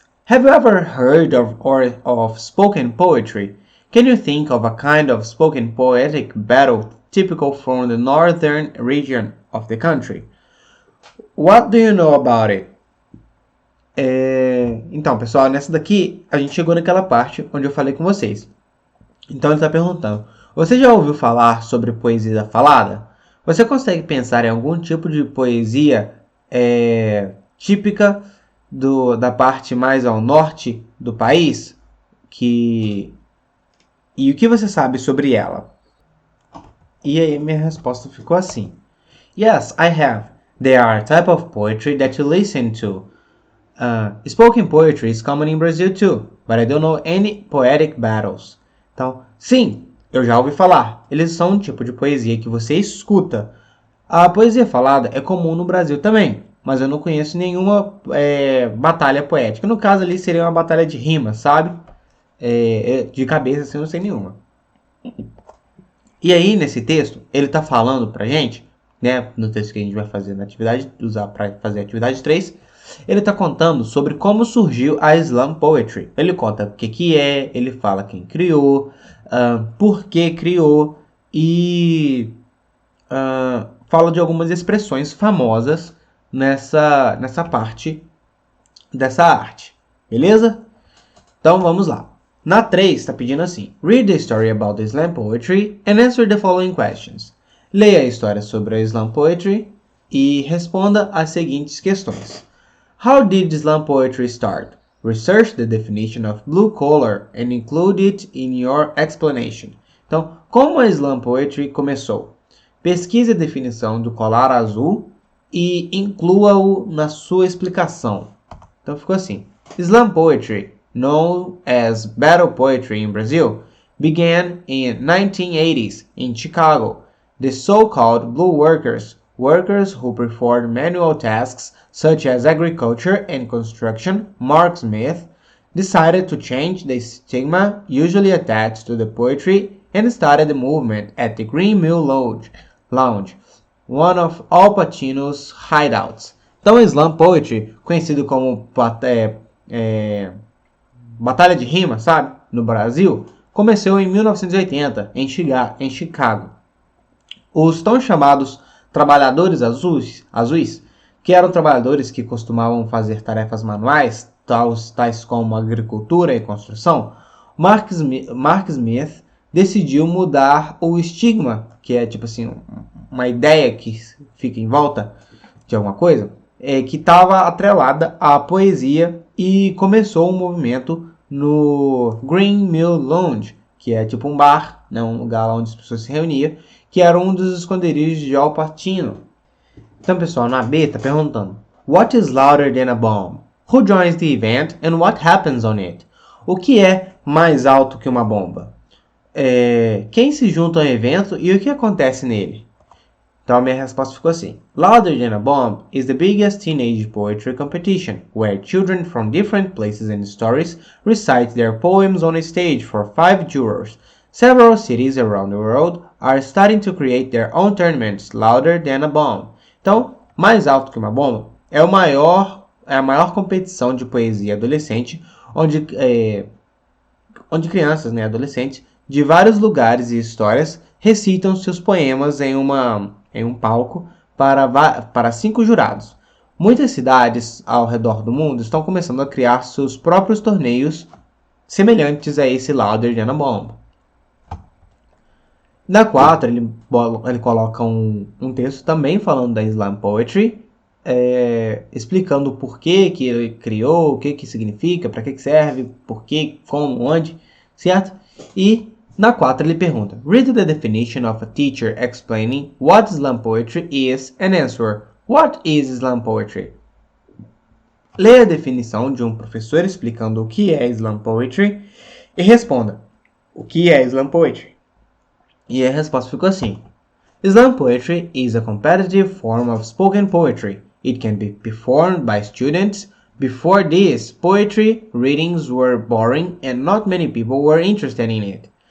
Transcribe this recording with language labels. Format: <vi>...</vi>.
<en>Have you ever heard of spoken poetry? Can you think of a kind of spoken poetic battle typical from the northern region of the country? What do you know about it?</en> <pt>Então, pessoal, nessa daqui a gente chegou naquela parte onde eu falei com vocês. Então ele está perguntando: você já ouviu falar sobre poesia falada? Você consegue pensar em algum tipo de poesia típica da parte mais ao norte do país? E o que você sabe sobre ela? E aí minha resposta ficou assim:</pt> <en>Yes, I have. They are a type of poetry that you listen to. Spoken poetry is common in Brazil too, but I don't know any poetic battles.</en> <pt>Então, sim, eu já ouvi falar. Eles são um tipo de poesia que você escuta. A poesia falada é comum no Brasil também, mas eu não conheço nenhuma batalha poética. No caso ali seria uma batalha de rimas, sabe? De cabeça assim, eu não sei nenhuma. E aí, nesse texto, ele está falando pra gente, né, no texto que a gente vai fazer na atividade, usar para fazer a atividade 3, ele está contando sobre como surgiu a Slam Poetry. Ele conta o que é, ele fala quem criou, por que criou e fala de algumas expressões famosas nessa parte dessa arte. Beleza? Então vamos lá. Na 3 está pedindo assim:</pt> <en>Read the story about the Slam Poetry and answer the following questions.</en> <pt>Leia a história sobre a Slam Poetry e responda as seguintes questões.</pt> <en>How did Slam poetry start? Research the definition of blue collar and include it in your explanation.</en> <pt>Então, como a Slam poetry começou? Pesquise a definição do colar azul e inclua-o na sua explicação. Então ficou assim:</pt> <en>Slam poetry, known as battle poetry in Brazil, began in 1980s in Chicago. The so-called blue workers who performed manual tasks such as agriculture and construction, Mark Smith, decided to change the stigma usually attached to the poetry and started the movement at the Green Mill Lounge, one of Al Pacino's hideouts.</en> <pt>Então, Slam Poetry, conhecido como batalha de rima, sabe, no Brasil, começou em 1980 em Chicago. Os tão chamados trabalhadores azuis, que eram trabalhadores que costumavam fazer tarefas manuais, tais como agricultura e construção, Mark Smith decidiu mudar o estigma, que é tipo assim, uma ideia que fica em volta de alguma coisa, que estava atrelada à poesia, e começou um movimento no Green Mill Lounge, que é tipo um bar, né, um lugar onde as pessoas se reuniam, que era um dos esconderijos de Al Pacino. Então, pessoal, na B está perguntando:</pt> <en>What is louder than a bomb? Who joins the event and what happens on it?</en> <pt>O que é mais alto que uma bomba? Quem se junta ao evento e o que acontece nele? Então a minha resposta ficou assim:</pt> <en>Louder Than a Bomb is the biggest teenage poetry competition, where children from different places and stories recite their poems on a stage for 5 jurors. Several cities around the world are starting to create their own tournaments louder than a bomb.</en> <pt>Então, mais alto que uma bomba é a maior competição de poesia adolescente, onde crianças, né, adolescentes, de vários lugares e histórias recitam seus poemas em um palco para 5 jurados. Muitas cidades ao redor do mundo estão começando a criar seus próprios torneios semelhantes a esse Louder Than a Bomb. Na 4, ele coloca um texto também falando da Slam Poetry, explicando o porquê que ele criou, o que significa, para que serve, porquê, como, onde, certo? E na 4 ele pergunta:</pt> <en>Read the definition of a teacher explaining what Slam Poetry is and answer, What is Slam Poetry?</en> <pt>Leia a definição de um professor explicando o que é Slam Poetry e responda: o que é Slam Poetry? E a resposta ficou assim:</pt> <en>Slam Poetry is a competitive form of spoken poetry. It can be performed by students, Before this, poetry readings were boring and not many people were interested in it.</en>